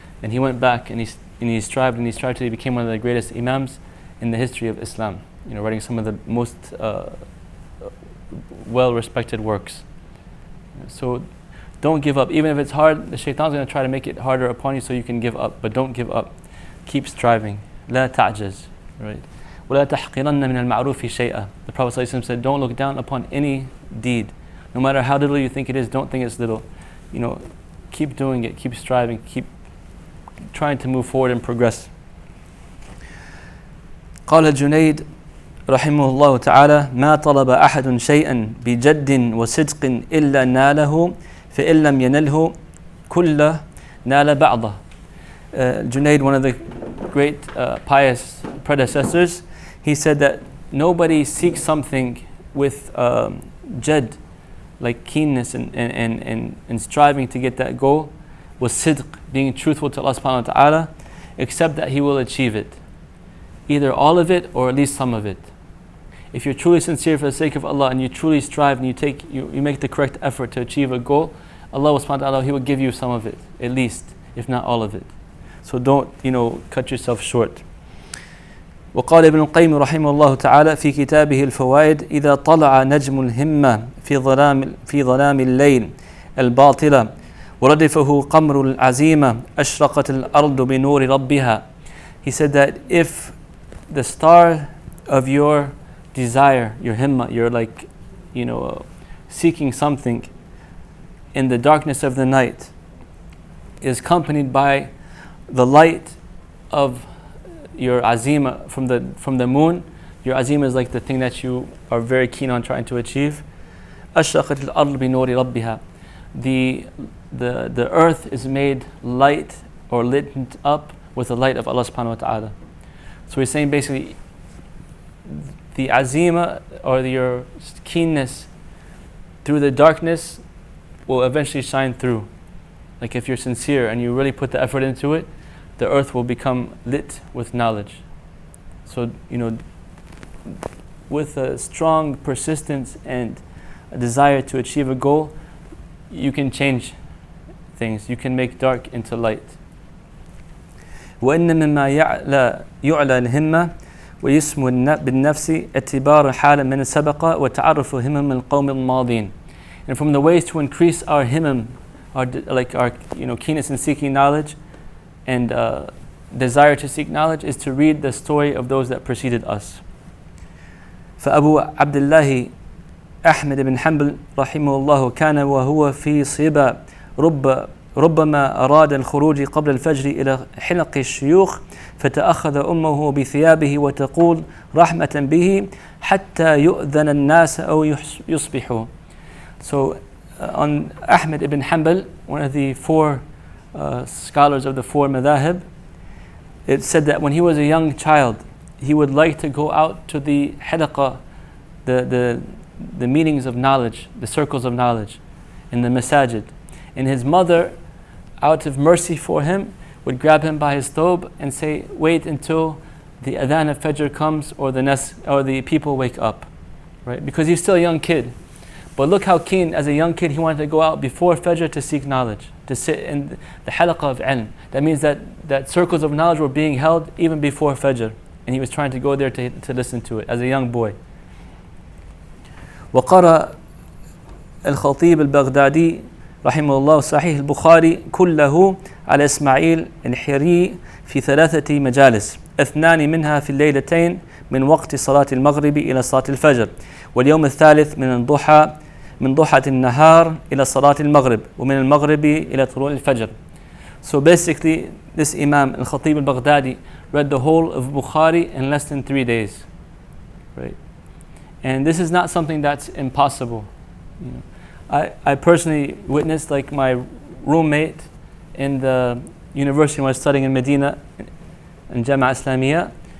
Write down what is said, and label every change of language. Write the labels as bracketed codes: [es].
[en] And he went back and he strived till he became one of the greatest imams in the history of Islam. Writing some of the most well-respected works. So don't give up. Even if it's hard, the shaitan's going to try to make it harder upon you so you can give up. But don't give up. Keep striving. [ar] لا تعجز. [en] Right? [ar] ولا تحقرن من المعروف شيئا. [en] The Prophet ﷺ said, don't look down upon any deed. No matter how little you think it is, don't think it's little. Keep doing it. Keep striving. Keep trying to move forward and progress. [ar] قال الجنيد رحمه الله تعالى: ما طلب أحد شيئا بجد وصدق إلا ناله فإن لم ينله كله نال بعضه. [en] Junaid, one of the great pious predecessors, he said that nobody seeks something with jad, like keenness and striving to get that goal, with sidq, being truthful to Allah subhanahu wa ta'ala, except that he will achieve it. Either all of it or at least some of it. If you're truly sincere for the sake of Allah and you truly strive and you make the correct effort to achieve a goal, Allah subhanahu wa ta'ala, He will give you some of it, at least, if not all of it. So don't, cut yourself short. [ar] وقال ابن القيم رحمه الله تعالى في كتابه الفوائد: إذا طلع نجم الهمة في ظلام الليل الباطلة وردفه قمر العزيمة أشرقت الأرض بنور ربها. [en] He said that if the star of your desire, your himma, you're like, seeking something in the darkness of the night, is accompanied by the light of your azima from the moon. Your azima is like the thing that you are very keen on trying to achieve. [ar] أشرقت الأرض بنور ربها. [en] The earth is made light or lit up with the light of Allah subhanahu wa ta'ala. So he's saying basically the azima or your keenness through the darkness will eventually shine through. Like if you're sincere and you really put the effort into it, the earth will become lit with knowledge. So, with a strong persistence and a desire to achieve a goal, you can change things. You can make dark into light. [ar] وإن مما يعلى الهمة ويسمو بالنفس اعتبار حال من سبق وتعرف همم القوم الماضين. [en] And from the ways to increase our himmam, our keenness in seeking knowledge, and desire to seek knowledge is to read the story of those that preceded us. [ar] فأبو عبد الله أحمد بن حنبل رحمه الله كان وهو في صبا ربما أراد الخروج قبل الفجر إلى حلق الشيوخ فتأخذ أمه بثيابه وتقول رحمة به حتى يؤذن الناس أو يصبحوا. [en] So on Ahmed ibn Hanbal, one of the four scholars of the four madhahib, it said that when he was a young child, he would like to go out to the halaqa, the meetings of knowledge, the circles of knowledge, in the masajid. And his mother, out of mercy for him, would grab him by his thobe and say, wait until the adhan of Fajr comes or the people wake up. Right? Because he's still a young kid. But look how keen, as a young kid, he wanted to go out before Fajr to seek knowledge, to sit in the halaqah of ilm. That means that circles of knowledge were being held even before Fajr. And he was trying to go there to listen to it as a young boy. [ar] وقرأ الخطيب البغدادي رحمه الله صحيح البخاري كله على إسماعيل الحري في 3 مجالس 2 منها في الليلتين من وقت صلاة المغرب إلى صلاة الفجر واليوم الثالث من ضحى النهار إلى صلاة المغرب ومن المغرب إلى طلوع الفجر. [en] So basically this Imam al-Khatib al-Baghdadi read the whole of Bukhari in less than 3 days. Right? And this is not something that's impossible. You know, I personally witnessed, like, my roommate in the university when I was studying in Medina, in Jama'ah Islamiyah.